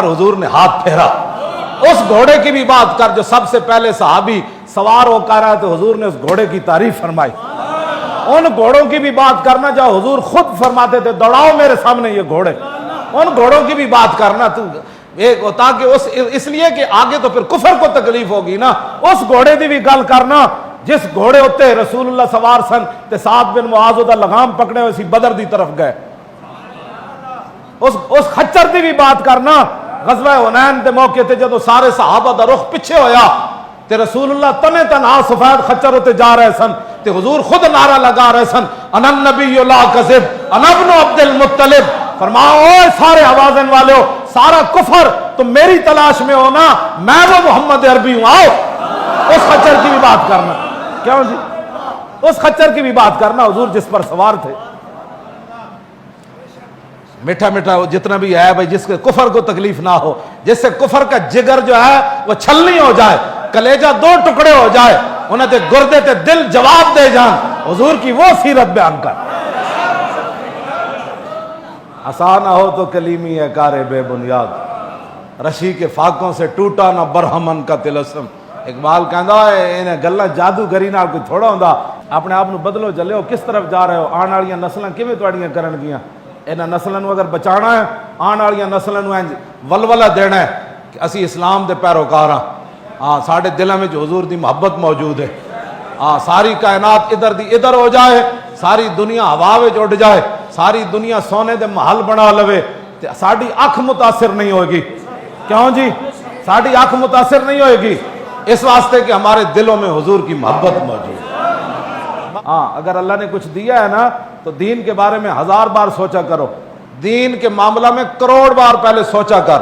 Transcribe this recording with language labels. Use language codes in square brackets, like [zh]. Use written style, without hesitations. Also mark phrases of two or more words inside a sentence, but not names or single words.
[ur] حضور نے ہاتھ پھیرا، [pa] اس گھوڑے کی بھی بات کر جو سب سے پہلے صحابی سوار ہو کر رہا تو حضور نے اس گھوڑے کی تعریف فرمائی، ان گھوڑوں کی بھی بات کرنا جو حضور خود فرماتے تھے دوڑاؤ میرے سامنے یہ گھوڑے، ان گھوڑوں کی بھی بات کرنا تو تاکہ اس لیے کہ آگے تو پھر کفر کو تکلیف ہوگی نا، اس گھوڑے دی بھی گل کرنا جس گھوڑے ہوتے رسول اللہ سوار سن تے سعد بن معاذ دا لگام پکڑے ہوئے سی بدر دی طرف گئے، اس خچر دی بھی بات کرنا غزوہ حنین دے موقع تے جدو سارے صحابہ دا رخ پیچھے ہویا تے رسول اللہ تنے تنہا سفید خچر ہوتے جا رہے سن [ur] تے حضور خود نعرہ لگا رہے سن [ar] انا النبی لا کذب انا ابن عبد المطلب، [ur] فرماؤ اے سارے آوازن والے ہو، سارا کفر تم میری تلاش میں ہو نا، میں وہ محمد عربی ہوں، آؤ اس خچر کی بھی بات کرنا، کیوں جی اس خچر کی بھی بات کرنا حضور جس پر سوار تھے، میٹھا میٹھا جتنا بھی ہے بھائی جس کے کفر کو تکلیف نہ ہو، جس سے کفر کا جگر جو ہے وہ چھلنی ہو جائے، کلیجہ 2 ٹکڑے ہو جائے، [pa] انہیں تے گردے تے دل جواب دے جان، [ur] حضور کی وہ سیرت بیان کر، آسان نہ ہو تو کلیمی ہے کار بے بنیاد، رشی کے فاقوں سے ٹوٹا نہ برہمن کا تلسم، [pa] اقبال کہندا ہے انہیں گلاں جادوگری نال کوئی تھوڑا ہوندا، اپنے آپ نو بدلو جلے کس طرف جا رہے ہو، آن والیاں نسلاں کیویں تواڈیاں کرن گیاں، انہاں نسلاں نو اگر بچانا ہے، آن والیاں نسلاں نو ولولہ دینا ہے کہ اسی اسلام دے پیروکار ہاں، ہاں ساڈے دلاں وچ حضور دی محبت موجود ہے، ہاں ساری کائنات ادھر دی ادھر ہو جائے، ساری دنیا ہوا وچ اڑ جائے، ساری دنیا سونے دے محل بنا لوے تے ساڈی اکھ متاثر نہیں ہوئے گی، کیوں جی ساڈی اکھ متاثر نہیں ہوئے گی، اس واسطے کہ [ur] ہمارے دلوں میں حضور کی محبت موجود ہے۔ ہاں اگر اللہ نے کچھ دیا ہے نا تو دین کے بارے میں 1000 بار سوچا کرو، دین کے معاملہ میں کروڑ بار پہلے سوچا کر.